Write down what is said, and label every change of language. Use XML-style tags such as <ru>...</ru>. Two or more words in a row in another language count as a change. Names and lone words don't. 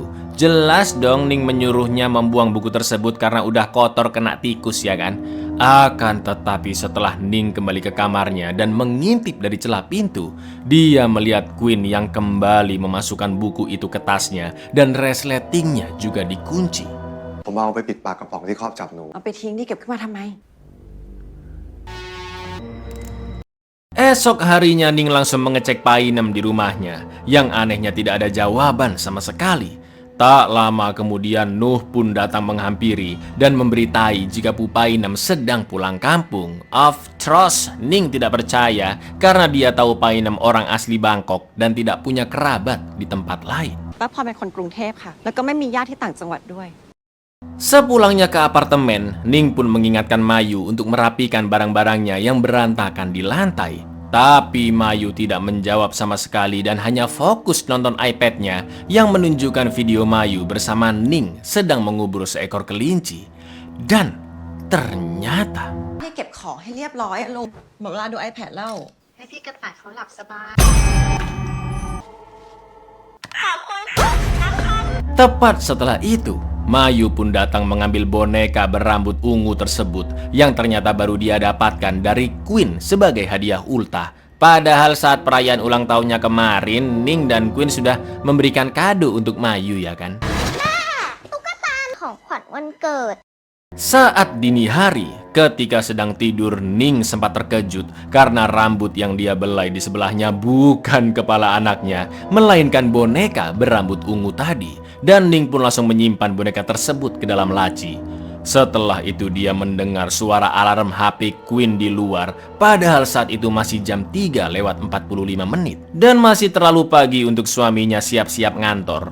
<id>Jelas dong Ning menyuruhnya membuang buku tersebut karena udah kotor kena tikus ya kan? Akan tetapi setelah Ning kembali ke kamarnya dan mengintip dari celah pintu, dia melihat Queen yang kembali memasukkan buku itu ke tasnya dan resletingnya juga dikunci.</id> <th>ผมเอาไปปิดปากกระป๋องที่ครอบจับหนู เอาไปทิ้งนี่เก็บขึ้นมาทำไม</th> <id>Esok harinya Ning langsung mengecek Painem di rumahnya. Yang anehnya tidak ada jawaban sama sekali. Tak lama kemudian Nuh pun datang menghampiri dan memberitai jika Pu Painem sedang pulang kampung.</id> <en>Of course,</en> <id>Ning tidak percaya karena dia tahu Painem orang asli Bangkok dan tidak punya kerabat di tempat lain.</id> <th>ป้าพรเป็นคนกรุงเทพค่ะ แล้วก็ไม่มีญาติที่ต่างจังหวัดด้วย</th> <id>Sepulangnya ke apartemen, Ning pun mengingatkan Mayu untuk merapikan barang-barangnya yang berantakan di lantai. Tapi Mayu tidak menjawab sama sekali dan hanya fokus nonton iPad-nya yang menunjukkan video Mayu bersama Ning sedang mengubur seekor kelinci. Dan ternyata</id> <th>ให้เก็บของให้เรียบร้อยอะลุงหมดเวลาดู iPad แล้ว ให้พี่กระต่ายเขาหลับสบาย</th> <id>tepat setelah itu, Mayu pun datang mengambil boneka berambut ungu tersebut yang ternyata baru dia dapatkan dari Queen sebagai hadiah ultah. Padahal saat perayaan ulang tahunnya kemarin, Ning dan Queen sudah memberikan kado untuk Mayu ya kan?</id> <th>ของขวัญวันเกิด</th> <id>Saat dini hari, ketika sedang tidur, Ning sempat terkejut karena rambut yang dia belai di sebelahnya bukan kepala anaknya, melainkan boneka berambut ungu tadi. Dan Ning pun langsung menyimpan boneka tersebut ke dalam laci. Setelah itu dia mendengar suara alarm HP Queen di luar, padahal saat itu masih jam 3:45 dan masih terlalu pagi untuk suaminya siap-siap ngantor.</id>